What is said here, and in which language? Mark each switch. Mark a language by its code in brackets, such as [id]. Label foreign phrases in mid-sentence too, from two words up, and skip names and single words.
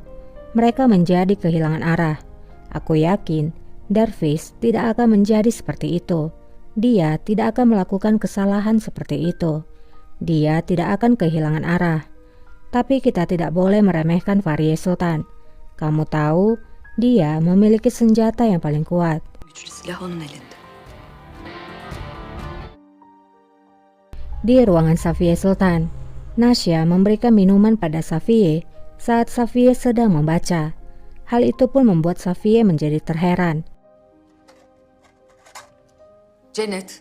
[id] Mereka menjadi kehilangan arah. Aku yakin Dervis tidak akan menjadi seperti itu. Dia tidak akan melakukan kesalahan seperti itu. Dia tidak akan kehilangan arah. Tapi kita tidak boleh meremehkan Fahriye Sultan. Kamu tahu, dia memiliki senjata yang paling kuat. [tr] güçlü silah onun elinde. [id] Di ruangan Safiye Sultan, Nasya memberikan minuman pada Safiye saat Safiye sedang membaca. Hal itu pun membuat Safiye menjadi terheran. Cennet.